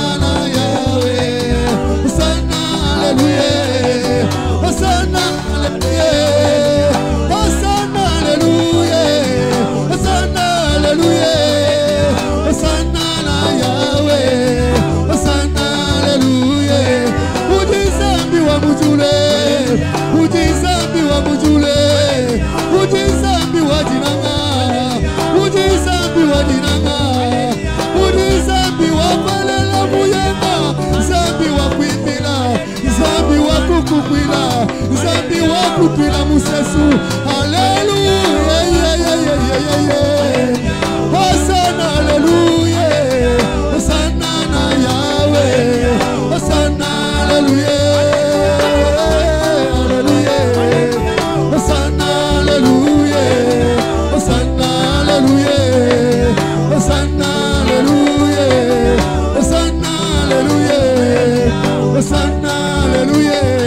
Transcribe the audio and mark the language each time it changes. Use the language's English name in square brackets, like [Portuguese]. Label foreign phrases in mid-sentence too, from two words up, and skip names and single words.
[Luba-Lulua] Yahweh, Hosanna, Alléluia, Hosanna, Alléluia, Hosanna, Alléluia, Hosanna, Alléluia, Hosanna Yahweh, Hosanna, Alléluia, Udizambi wa mujule, Udizambi wa mujule, Udizambi wa dinanga, Udizambi wa dinanga, Udizambi wa palela muyema, Zambi wa kuimbila, Zambi wa kukukwila, Zambi wa kupila musesu. [English] Hallelujah, yeah, yeah, yeah, yeah, yeah. Hosanna, Hallelujah, Hosanna na Yahweh, Hosanna, Hallelujah, Hallelujah, Hosanna, Hallelujah, Hosanna, Hallelujah, Hosanna, Hallelujah, Hosanna, Hallelujah, Hosanna, Hallelujah.